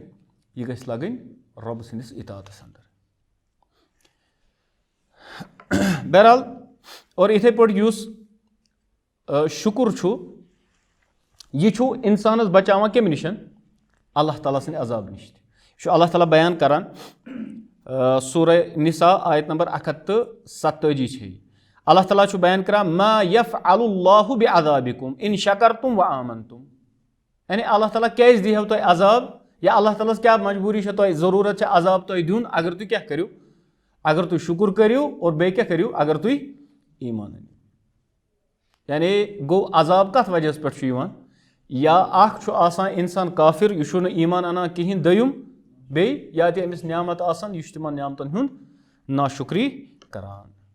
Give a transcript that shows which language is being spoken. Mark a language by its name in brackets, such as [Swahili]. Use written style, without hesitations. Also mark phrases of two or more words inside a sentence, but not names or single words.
[Kashmiri] یہِ گژھِ لَگٕنۍ رۄبہٕ سٕنٛدِس اطاعتَس اَنٛدر. بہرحال اور یِتھَے پٲٹھۍ یُس شُکُر چھُ یہِ چھُ اِنسانَس بَچاوان کَمہِ نِش؟ اللہ تعالیٰ سٕنٛدِ عذاب نِش تہِ. یہِ چھُ اللہ تعالیٰ بیان کَران سورہ نِساء آیت نمبر 147 چھِ یہِ. اللہ تعالیٰ چھُ بیان کَران [Arabic] ما یفعل اللہ بعذابکم ان شکرتم وآمنتم. [Kashmiri] یعنی اللہ تعالیٰ کیٛازِ دیٖہو تۄہہِ عذاب, یا اللہ تعالیٰ ہَس کیٛاہ مجبوٗری چھےٚ تۄہہِ, ضروٗرت چھےٚ عذاب تۄہہِ دیُن اگر تُہۍ کیٛاہ کٔرِو؟ اگر تُہۍ شُکُر کٔرِو اور بیٚیہِ کیٛاہ کٔرِو؟ اگر تُہۍ ایٖمان أنِو. یعنی گوٚو عذاب کَتھ وجہَس پٮ۪ٹھ چھُ یِوان؟ یا اَکھ چھُ آسان اِنسان کافِر, یہِ چھُنہٕ ایٖمان اَنان کِہیٖنۍ, دوٚیُم بیٚیہِ یا تہِ أمِس نعمت آسان یہِ چھُ تِمن نعمتن ہُنٛد ناشُکری کران.